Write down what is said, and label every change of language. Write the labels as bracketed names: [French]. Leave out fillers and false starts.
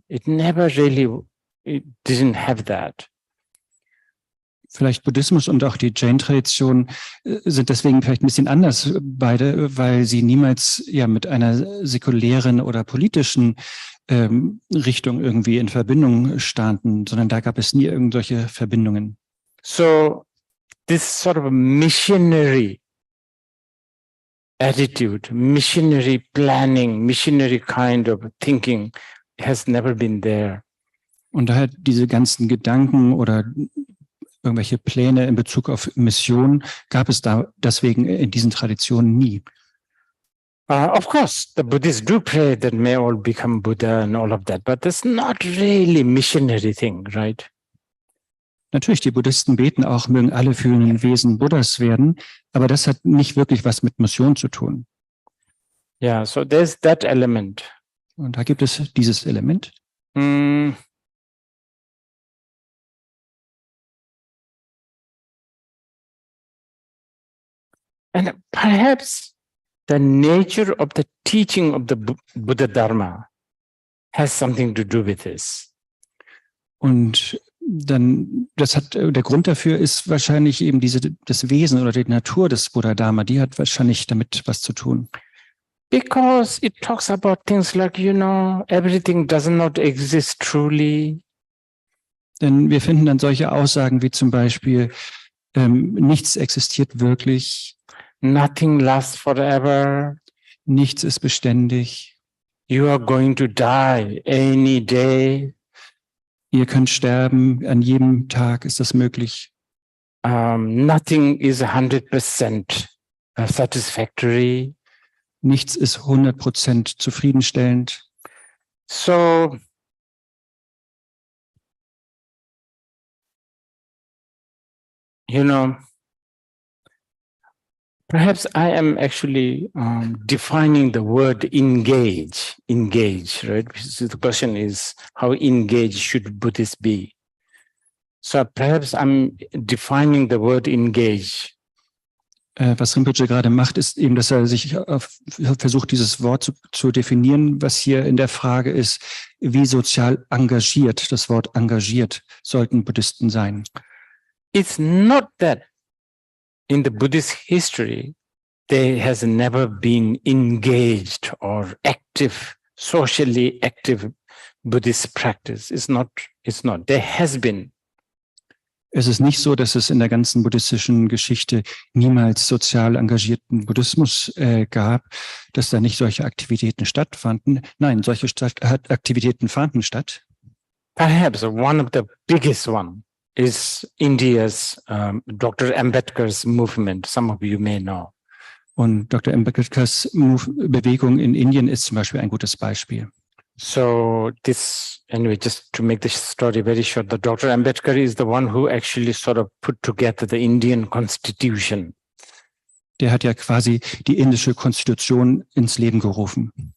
[English] It never really, it didn't have that. [German] Vielleicht Buddhismus und auch die Jain-Tradition sind deswegen vielleicht ein bisschen anders beide, weil sie niemals ja mit einer säkulären oder politischen Richtung irgendwie in Verbindung standen, sondern da gab es nie irgendwelche Verbindungen. [English] So this sort of missionary attitude, missionary planning, missionary kind of thinking has never been there. [German] Und daher diese ganzen Gedanken oder irgendwelche Pläne in Bezug auf Mission gab es da deswegen in diesen Traditionen nie. [English] Of course, the Buddhists do pray that may all become Buddha and all of that, but that's not really missionary thing, right? [German] Natürlich, die Buddhisten beten auch, mögen alle fühlenden Wesen Buddhas werden, aber das hat nicht wirklich was mit Mission zu tun. [English] Yeah, so there's that element. [German] Und da gibt es dieses Element. [English] And perhaps the nature of the teaching of the Buddha Dharma has something to do with this. [German] Und dann, der Grund dafür ist wahrscheinlich eben das Wesen oder die Natur des Buddha Dharma, die hat wahrscheinlich damit was zu tun. [English] Because it talks about things like, everything does not exist truly. [German] Denn wir finden dann solche Aussagen wie zum Beispiel, nichts existiert wirklich. [English] Nothing lasts forever. [German] Nichts ist beständig. [English] You are going to die any day. [German] Ihr könnt sterben, an jedem Tag ist das möglich. [English] Nothing is 100% satisfactory. [German] Nichts ist 100% zufriedenstellend. [English] So, perhaps I am actually defining the word engage, right? So the question is, how engaged should Buddhists be? So perhaps I'm defining the word engage. [German] Was Rinpoche gerade macht, ist eben, dass er sich versucht, dieses Wort zu definieren, was hier in der Frage ist, wie sozial engagiert, das Wort engagiert, sollten Buddhisten sein. [English] It's not that in the Buddhist history, there has never been engaged or active, socially active Buddhist practice. It's not. There has been. [German] Es ist nicht so, dass es in der ganzen buddhistischen Geschichte niemals sozial engagierten Buddhismus gab, dass da nicht solche Aktivitäten stattfanden. Nein, solche Aktivitäten fanden statt. [English] Perhaps one of the biggest one is India's Dr. Ambedkar's movement. Some of you may know. [German] Und Dr. Ambedkars Bewegung in Indien ist zum Beispiel ein gutes Beispiel. [English] So this, anyway, just to make the story very short, the Dr. Ambedkar is the one who actually sort of put together the Indian Constitution. [German] Der hat ja quasi die indische Konstitution ins Leben gerufen.